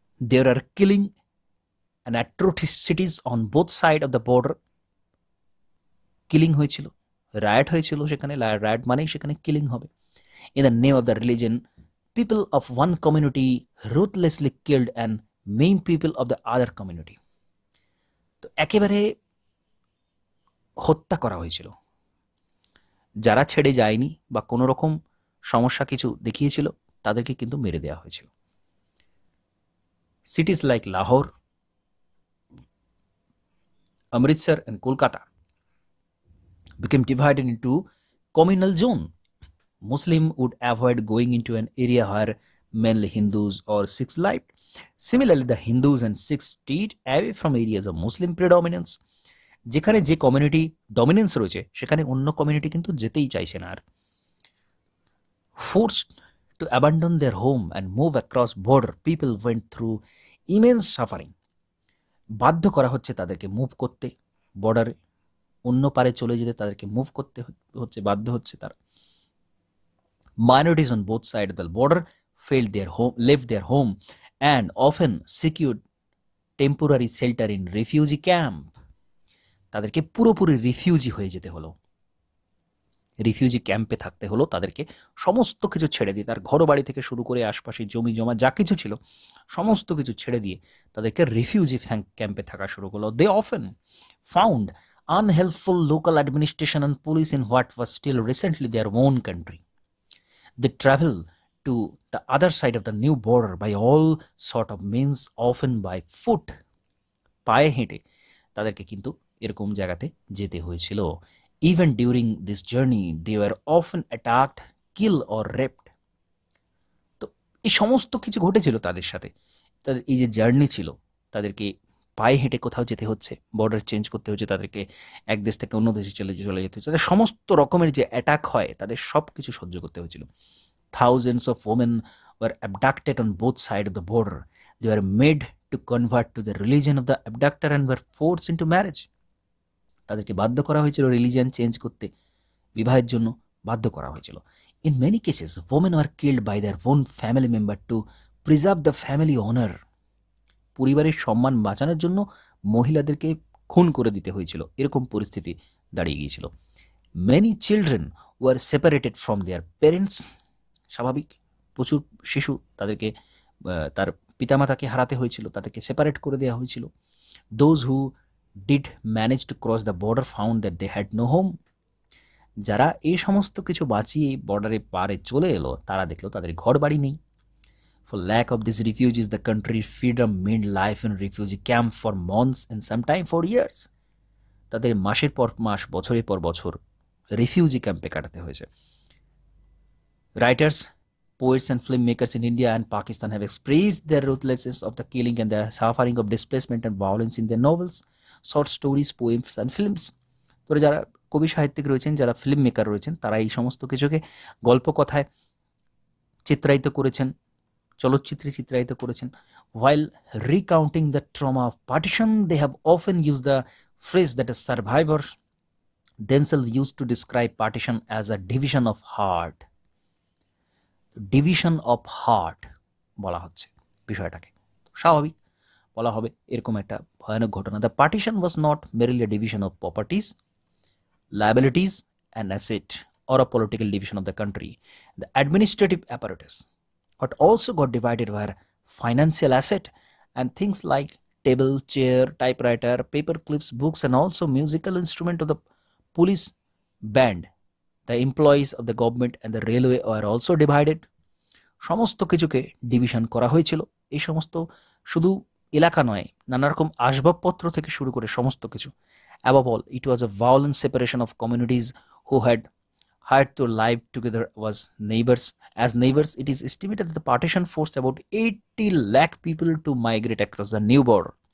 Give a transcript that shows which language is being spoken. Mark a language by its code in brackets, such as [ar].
[en] There are killing and atrocities on both sides of the border. [bn] Killing হয়েছিল, riot হয়েছিল সেখানে। Riot মানেই সেখানে কিলিং হবে। [en] In the name of the religion, people of one community ruthlessly killed and main people of the other community. [bn] তো একেবারে হত্যা করা হয়েছিল। যারা ছেড়ে যায়নি বা কোনো রকম সমস্যা কিছু দেখিয়েছিল তাদেরকে কিন্তু মেরে দেওয়া হয়েছিল। [en] Cities like Lahore, Amritsar and Kolkata became divided into communal zone. Muslim would avoid going into an area where mainly Hindus or Sikhs lived. Similarly, the Hindus and Sikhs stayed away from areas of Muslim predominance. [bn] যেখানে যে community dominance রয়েছে সেখানে অন্য community কিন্তু যেতেই চাইছে না আর। [en] Forced to abandon their home and move across border, people went through immense suffering. [bn] বাধ্য করা হচ্ছে তাদেরকে মুভ করতে, বর্ডারে অন্য পারে চলে যেতে তাদেরকে মুভ করতে হচ্ছে, বাধ্য হচ্ছে তারা। [en] Minorities on both sides of the border left their home and often secured temporary shelter in refugee camp. [bn] তাদেরকে পুরোপুরি রিফিউজি হয়ে যেতে হলো, রিফিউজি ক্যাম্পে থাকতে হলো তাদেরকে, সমস্ত কিছু ছেড়ে দিয়ে, তার ঘর বাড়ি থেকে শুরু করে আশপাশে জমি জমা যা কিছু ছিল সমস্ত কিছু ছেড়ে দিয়ে তাদেরকে রিফিউজি ক্যাম্পে থাকা শুরু করলো। [en] They often found unhelpful local administration and police in what was still recently their own country. They travel to the other side of the new border by all sort of means, often by foot. [bn] পায়ে হেঁটে তাদেরকে কিন্তু এরকম জায়গাতে যেতে হয়েছিল। [en] Even during this journey, they were often attacked, killed or raped. [bn] তো এই সমস্ত কিছু ঘটেছিল তাদের সাথে। তাদের এই যে জার্নি ছিল, তাদেরকে পায়ে হেঁটে কোথাও যেতে হচ্ছে, বর্ডার চেঞ্জ করতে হচ্ছে, তাদেরকে এক দেশ থেকে অন্য দেশে চলে যেতে হচ্ছে, তাদের সমস্ত রকমের যে অ্যাটাক হয় তাদের সব কিছু সহ্য করতে হয়েছিল। [en] Thousands of women were abducted on both sides of the border. They were made to convert to the religion of the abductor and were forced into marriage. [bn] তাদেরকে বাধ্য করা হয়েছিল রিলিজিয়ান চেঞ্জ করতে, বিবাহের জন্য বাধ্য করা হয়েছিল। [en] In many cases, women were killed by their own family member to preserve the family honor. [bn] পরিবারের সম্মান বাঁচানোর জন্য মহিলাদেরকে খুন করে দিতে হয়েছিল, এরকম পরিস্থিতি দাঁড়িয়ে গিয়েছিল। [en] Many children were separated from their parents. [bn] স্বাভাবিক, প্রচুর শিশু তাদেরকে তার পিতামাতাকে হারাতে হয়েছিল, তাদেরকে সেপারেট করে দেওয়া হয়েছিল। [en] Those who did manage to cross the border found that they had no home. [bn] যারা এই সমস্ত কিছু বাঁচিয়ে বর্ডারে পারে চলে এলো তারা দেখলো তাদের ঘর বাড়ি নেই। [en] For lack of these refugees, the country's freedom meant life in refugee camp for months and sometimes for years. [bn] তাদের মাসের পর মাস, বছরের পর বছর রিফিউজি ক্যাম্পে কাটাতে হয়েছে। [en] Writers, poets and filmmakers in India and Pakistan have expressed their ruthlessness of the killing and the suffering of displacement and violence in their novels, short stories, poems and films. [bn] তো যারা কবি সাহিত্যিক রয়েছেন, যারা film maker রয়েছেন, তারা এই সমস্ত কিছুকে গল্প কথায় চিত্রায়িত করেছেন, চলচ্চিত্রে চিত্রায়িত করেছেন। [en] While recounting the trauma of partition, they have often used the phrase that a survivor themselves used to describe partition as a division of heart. [bn] Division of heart বলা হচ্ছে বিষয়টাকে, স্বাভাবিক বলা হবে এরকম একটা ভয়ানক ঘটনা। [en] The partition was not merely a division of properties, liabilities and asset or a political division of the country. The administrative apparatus, what also got divided were financial asset and things like table, chair, typewriter, paper clips, books and also musical instrument of the police band. The employees of the government and the railway are also divided. [bn] সমস্ত কিছুকে division করা হয়েছিল। এই সমস্ত শুধু এলাকা নয়, নানা রকম আসবাবপত্র থেকে শুরু করে সমস্ত কিছু। [en] Above all, it was a violent separation of communities who had hired to live together as neighbors. It is estimated that the partition forced about 80 lakh people to migrate across the new border.